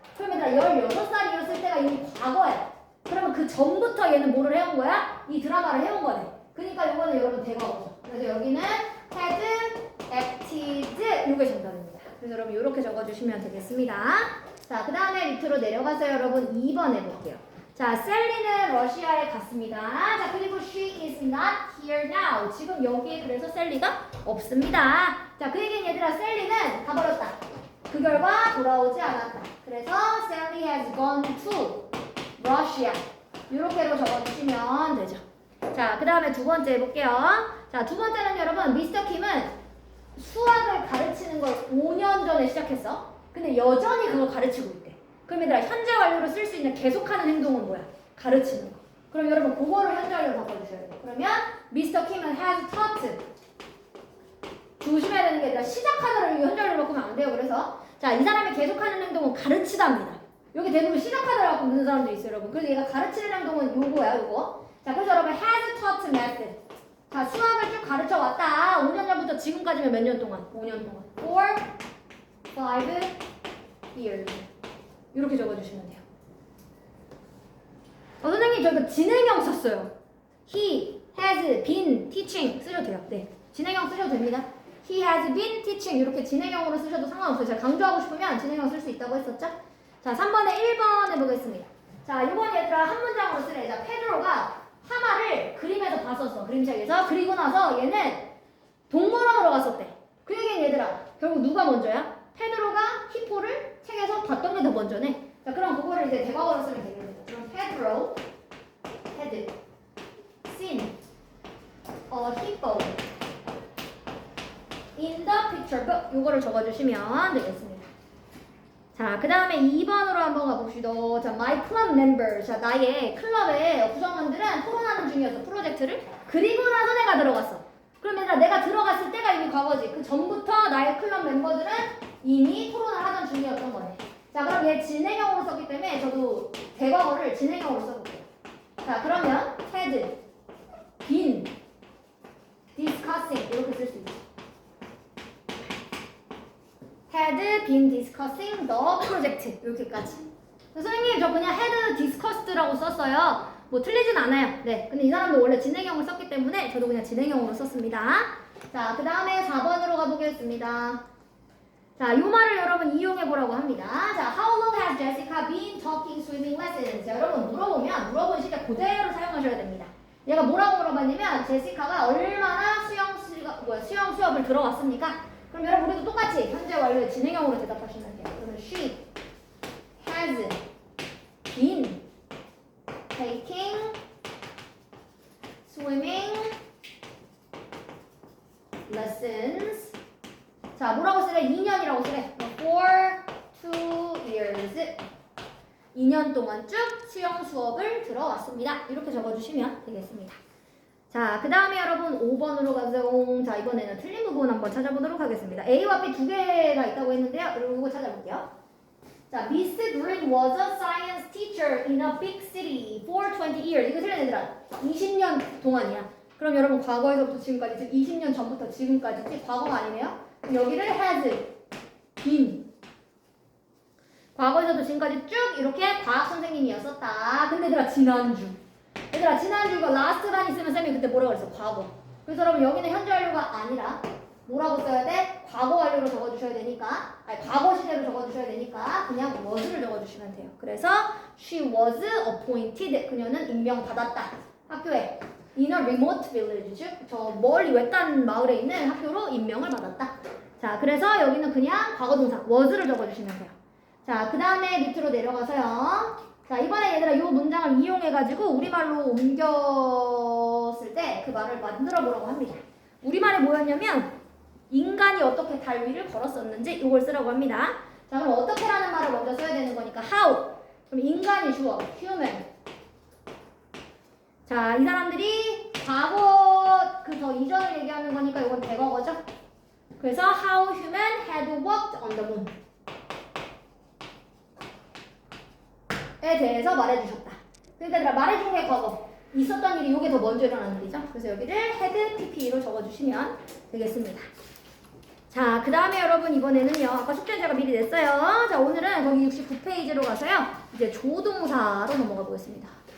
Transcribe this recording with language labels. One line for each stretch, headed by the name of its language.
Korean: 그럼 얘들아, 16살이었을 때가 이미 과거야. 그러면 그 전부터 얘는 뭐를 해온 거야? 이 드라마를 해온 거네. 그러니까 이거는 여러분 대과거죠. 그래서 여기는
English: had acted
Korean: 이게 정답입니다. 그래서 여러분 이렇게 적어주시면 되겠습니다. 자, 그 다음에 밑으로 내려가서 여러분 2번 해볼게요. 자, 셀리는 러시아에 갔습니다. 자, 그리고
English: she is not here now.
Korean: 지금 여기에 그래서 셀리가 없습니다. 자, 그 얘기는 얘들아, 셀리는 가버렸다. 그 결과 돌아오지 않았다. 그래서
English: Sally has gone to Russia.
Korean: 이렇게로 적어주시면 되죠. 자, 그 다음에 두 번째 해볼게요. 자, 두 번째는 여러분, 미스터 킴은 수학을 가르치는 걸 5년 전에 시작했어. 근데 여전히 그걸 가르치고 있대. 그럼 얘들아, 현재 완료로 쓸 수 있는 계속하는 행동은 뭐야? 가르치는 거. 그럼 여러분, 그거를 현재 완료로 바꿔주셔야 돼요. 그러면 미스터 킴은
English: has taught.
Korean: 조심해야 되는 게 아니라 시작하다를 현재 완료로 바꾸면 안 돼요. 그래서 자, 이 사람이 계속하는 행동은 가르치다입니다. 여기 대부분 시작하다를 갖고 있는 사람도 있어요, 여러분. 그래서 얘가 가르치는 행동은 요거야, 요거. 자, 그래서 여러분
English: has taught method.
Korean: 자, 수학을 쭉 가르쳐 왔다. 5년 전부터 지금까지면 몇 년 동안? 5년 동안.
English: 4, 5 years.
Korean: 이렇게 적어주시면 돼요. 선생님, 저 이거 진행형 썼어요.
English: He has been teaching
Korean: 쓰셔도 돼요. 네, 진행형 쓰셔도 됩니다.
English: He has been teaching
Korean: 이렇게 진행형으로 쓰셔도 상관없어요. 제가 강조하고 싶으면 진행형 쓸 수 있다고 했었죠? 자, 3번에 1번 해보겠습니다. 자, 이번 얘들아 한 문장으로 쓰래. 자, 페드로가 하마를 그림에서 봤었어. 그림책에서. 그리고 나서 얘는 동물원으로 갔었대. 그 얘기는 얘들아, 결국 누가 먼저야? 페드로가 히포를 책에서 봤던 게 더 먼저네. 자, 그럼 그거를 이제 대과거로 쓰면 되겠습니다. 그럼
English: Pedro had seen a hippo in the picture book.
Korean: 요거를 적어주시면 되겠습니다. 자, 그 다음에 2번으로 한번 가봅시다. 자,
English: my club members.
Korean: 자, 나의 클럽의 구성원들은 토론하는 중이었어. 프로젝트를. 그리고 나서 내가 들어갔어. 그럼 얘들아, 내가 들어갔을 때가 이미 과거지. 그 전부터 나의 클럽 멤버들은 이미 토론을 하던 중이었던 거네. 자, 그럼 얘 진행형으로 썼기 때문에 저도 대과거를 진행형으로 써볼게요. 자, 그러면
English: had been discussing
Korean: 이렇게 쓸 수 있어.
English: had been discussing the project
Korean: 이렇게까지. 선생님, 저 그냥
English: had discussed
Korean: 라고 썼어요. 뭐 틀리진 않아요. 네, 근데 이 사람도 원래 진행형을 썼기 때문에 저도 그냥 진행형으로 썼습니다. 자, 그 다음에 4번으로 가보겠습니다. 자, 이 말을 여러분 이용해보라고 합니다. 자,
English: how long has Jessica been taking swimming lessons?
Korean: 자, 여러분 물어보면 물어본 시제 그대로 사용하셔야 됩니다. 얘가 뭐라고 물어봤냐면 제시카가 얼마나 수영 수업을 들어왔습니까? 그럼 여러분 우리도 똑같이 현재 완료의 진행형으로 대답하시면 돼요. 그러면
English: she has been taking swimming lessons.
Korean: 자, 뭐라고 쓰래? 2년이라고 쓰래.
English: For 2 years.
Korean: 2년 동안 쭉 수영 수업을 들어왔습니다. 이렇게 적어주시면 되겠습니다. 자, 그 다음에 여러분 5번으로 가서 자, 이번에는 틀린 부분 한번 찾아보도록 하겠습니다. A와 B 두 개가 있다고 했는데요. 여러분 이거 찾아볼게요. 자,
English: Miss Green was a science teacher in a big city for 20 years.
Korean: 이거 틀린 얘들아. 20년 동안이야. 그럼 여러분 과거에서부터 지금까지, 즉 20년 전부터 지금까지 과거가 아니네요. 그럼 여기를
English: has been.
Korean: 과거에서도 지금까지 쭉 이렇게 과학 선생님이었었다. 근데 얘들아 지난주. 얘들아 지난주 이거 last란 있으면 쌤이 그때 뭐라고 그랬어? 과거. 그래서 여러분 여기는 현재 완료가 아니라 뭐라고 써야 돼? 과거 완료로 적어주셔야 되니까, 아니 과거 시제로 적어주셔야 되니까 그냥 was를 적어주시면 돼요. 그래서
English: she was appointed.
Korean: 그녀는 임명받았다. 학교에
English: in a remote village.
Korean: 즉 저 멀리 외딴 마을에 있는 학교로 임명을 받았다. 자, 그래서 여기는 그냥 과거동사 was를 적어주시면 돼요. 자, 그 다음에 밑으로 내려가서요. 자, 이번에 얘들아 이 문장을 이용해가지고 우리말로 옮겼을 때 그 말을 만들어 보라고 합니다. 우리말이 뭐였냐면 인간이 어떻게 달 위를 걸었었는지 이걸 쓰라고 합니다. 자, 그럼 어떻게라는 말을 먼저 써야 되는 거니까 how. 그럼 인간이 주어 human. 자, 이 사람들이 과거 그 더 이전을 얘기하는 거니까 이건 대과거죠. 그래서
English: how human had worked on the moon
Korean: 에 대해서 말해주셨다. 그러니까 얘들아 말해준 게 과거. 있었던 일이 이게 더 먼저 일어난 일이죠. 그래서 여기를 had PP로 적어주시면 되겠습니다. 자, 그 다음에 여러분 이번에는요. 아까 숙제는 제가 미리 냈어요. 자, 오늘은 거기 69페이지로 가서요. 이제 조동사로 넘어가 보겠습니다.